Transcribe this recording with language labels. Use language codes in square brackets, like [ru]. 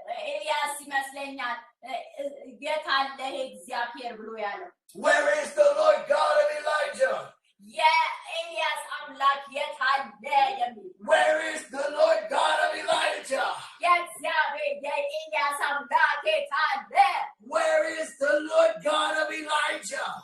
[am] ኤልያስ ይመስለኛል የት አለ እግዚአብሔር ብሎ ያለው። [en] Where is the Lord God of Elijah? [am] የኤልያስ አምላክ የት አለ የሚል። [en] Where is the Lord God of Elijah? [am] የእግዚአብሔር የኤልያስ አምላክ የት አለ? [en] Where is the Lord God of Elijah?